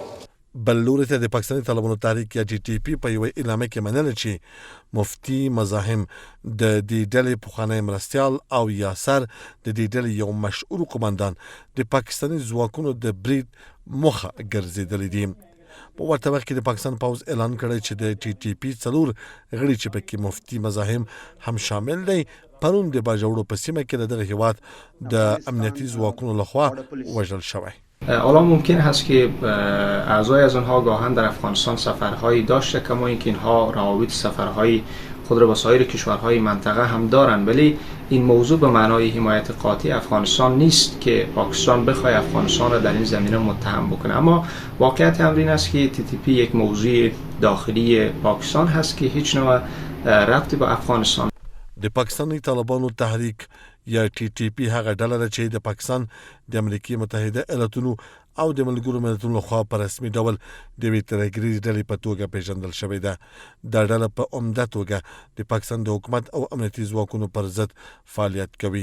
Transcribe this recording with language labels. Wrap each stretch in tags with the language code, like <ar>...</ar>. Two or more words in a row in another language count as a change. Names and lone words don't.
<ps>بل لوري ته د پاکستاني طالبانو تحریک یا ټي ټي پی په یوه اعلامیه کې منله چې مفتي مزاحم د دې ډلې پخوانی مرستیال او یاسر د دې ډلې یو مشهور قماندان د پاکستاني ځواکونو د برید مخه ګرځېدلی دي. په ورته وخت کې د پاکستان پوځ اعلان کړی چې د ټي ټي پی 4 غړي چې پکې مفتي مزاحم هم شامل دی پرون د باجوړو په سیمه کې د دغه هیواد د امنیتي ځواکونو لخوا وژل شوی.</ps> <fa>حالا ممکن هست که اعضای از آنها گاهن در افغانستان سفرهایی داشته کما اینکه اینها روابط سفرهایی خود را با سایر کشورهای منطقه هم دارند ولی این موضوع به معنای حمایت قاطع افغانستان نیست که پاکستان بخواد افغانستان را در این زمینه متهم بکنه. اما واقعیت امر این است که تی تی پی یک موضوع داخلی پاکستان هست که هیچ نوع ربطی با افغانستان.</fa> <ps>د پاکستاني طالبانو تحریک یا ټي ټي پی هغه ډله ده چې د پاکستان د امریکا متحده ایالاتونو او د ملګرو ملتونو لخوا په رسمي ډول د یوې ترهګریزې ډلې په توګه پیژندل شوې ده. دا ډله په عمده توګه د پاکستان د حکومت او امنیتي ځواکونو پر ضد فعالیت کوي.</ps>